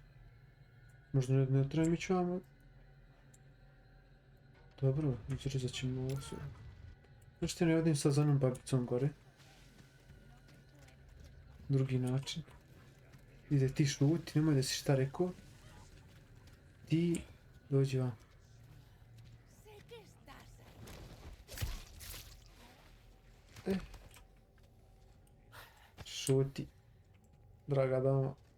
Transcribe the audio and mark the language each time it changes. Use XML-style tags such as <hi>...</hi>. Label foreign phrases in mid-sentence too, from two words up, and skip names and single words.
<bs>Možda ne trebam ići vamo? Dobro, izrezat ćemo ovo sve. Zašto ne odim sad za onom babicom gore? Drugi način. Ide ti šuti, nemoj da si šta rekao. Ti dođi vam.</bs> <es>Sé que estás ahí.</es> <bs>Šuti. Draga dama.</bs>